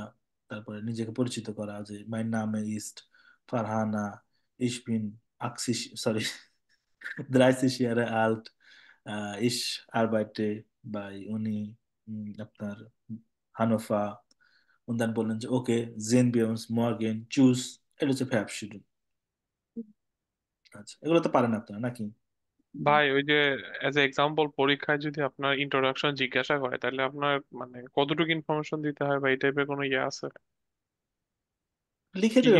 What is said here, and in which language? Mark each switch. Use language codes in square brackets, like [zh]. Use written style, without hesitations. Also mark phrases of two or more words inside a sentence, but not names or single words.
[bn] তারপরে নিজেকে পরিচিত করা যে [de] mein Name ist [bn] ফারহানা, [de] ich bin 80, sorry, 30 Jahre alt, ich arbeite bei Uni, [bn] আপনার হানোফা। [de] und dann [bn] বললেন যে ওকে, [de] sehen wir uns morgen, tschüss, [bn] এটা হচ্ছে verabschieden। আচ্ছা, এগুলো তো পারেন আপনারা নাকি? ভাই ওই যে [en] as a example [bn] পরীক্ষায় যদি আপনার ইন্ট্রোডাকশন জিজ্ঞাসা করে তাহলে আপনার মানে কতটুকু ইনফরমেশন দিতে হয় বা এই টাইপের কোনো ইয়ে আছে? লিখে কি